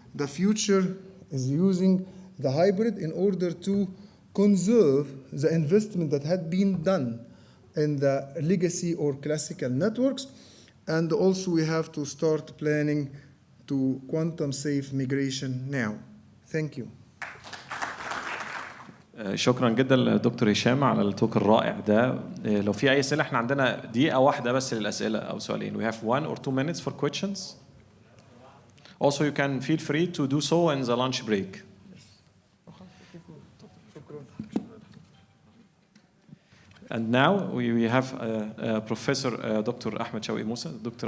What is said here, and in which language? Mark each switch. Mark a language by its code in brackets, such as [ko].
[en] The future is using the hybrid in order to conserve the investment that had been done in the legacy or classical networks. And also we have to start planning to quantum safe migration now. Thank you. [ar] شكرا جدا لدكتور هشام على التوك الرائع ده. لو في اي اسئله، احنا عندنا دقيقه واحده بس للاسئله او سؤالين. [en] We have 1 or 2 minutes for questions. Also you can feel free to do so in the lunch break. And now we have Professor Dr. Ahmed Shawqi Musa. Dr.